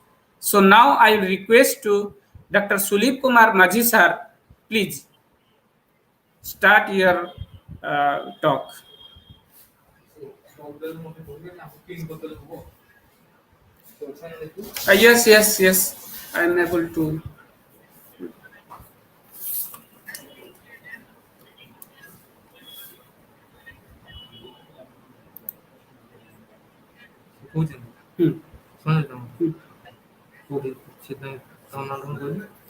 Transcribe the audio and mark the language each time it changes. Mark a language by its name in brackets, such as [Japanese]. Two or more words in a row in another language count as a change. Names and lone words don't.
[English] So now I will request to Dr. Sulip Kumar Majhi sir, please start your talk. Yes, I am able to. [Odia] କହୁଛନ୍ତି ଶୁଣାଯାଉଛି କୋଉଠି ସେଥିପାଇଁ ତମ ନାଁ କଣ କହିଲେ?